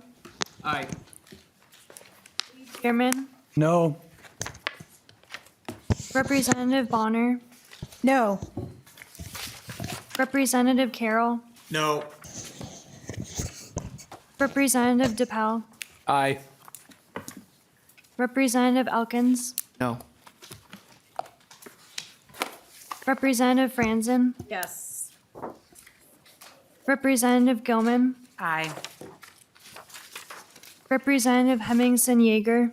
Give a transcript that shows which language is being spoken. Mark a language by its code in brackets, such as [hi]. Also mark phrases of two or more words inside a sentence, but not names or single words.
[en] Aye. Chairman, No. Representative Bonner. No. Representative Carroll, No. Representative DePaul, Aye. Representative Elkins, No. Representative Franzen, Yes. Representative Gilman, Aye. Representative Hemmingson Yeager,